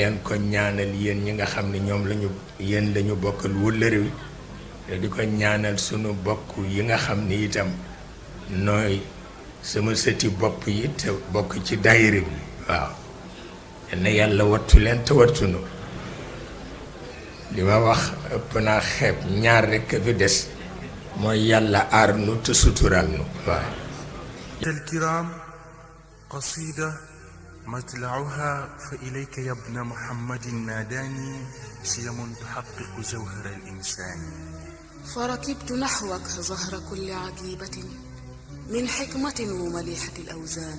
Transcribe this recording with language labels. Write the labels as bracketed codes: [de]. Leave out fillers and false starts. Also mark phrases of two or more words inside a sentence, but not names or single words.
[wo] leen ko ñaanal yéen ñi nga xam ne ñoom yéen lañu bokkal wëllëre wi te di ko ñaanal sunu bokk yi nga xam ni itam nooy sama sëti bopp yi te bokk ci daayira bi waaw na yàlla wattu leen te wattunu li ma wax ëpp naa xeeb ñaar rekk fi des mooy yàlla aar nu te sutural nu waaw [ar] الكرام قصيدة مطلعها فإليك يا ابن محمد ناداني شيم تحقق جوهر الإنسان فركبت نحوك ظهر كل عجيبة من حكمة ومليحة الأوزان